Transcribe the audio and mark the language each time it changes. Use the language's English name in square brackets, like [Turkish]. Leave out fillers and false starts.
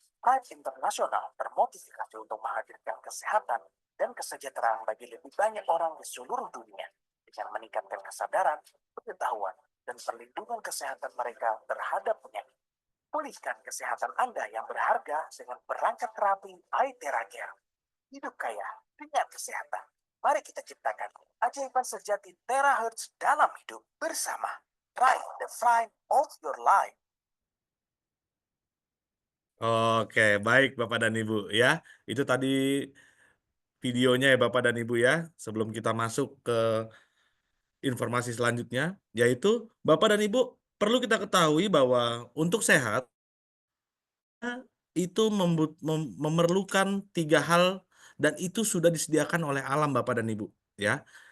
[Indonesian] Thrive International termotivasi untuk menghadirkan kesehatan dan kesejahteraan bagi lebih banyak orang di seluruh dunia dengan meningkatkan kesadaran, pengetahuan, dan perlindungan kesehatan mereka terhadap penyakit. Pulihkan kesehatan Anda yang berharga dengan perangkat terapi iTheraCare. Hidup kaya dengan kesehatan. Mari kita ciptakan keajaiban sejati terahertz dalam hidup bersama. [English] Thrive the Flight of your life. [Indonesian] Oke, baik Bapak dan Ibu ya. Itu tadi videonya ya Bapak dan Ibu ya. Sebelum kita masuk ke informasi selanjutnya, yaitu Bapak dan Ibu perlu kita ketahui bahwa untuk sehat itu memerlukan 3 hal dan itu sudah disediakan oleh alam Bapak dan Ibu ya.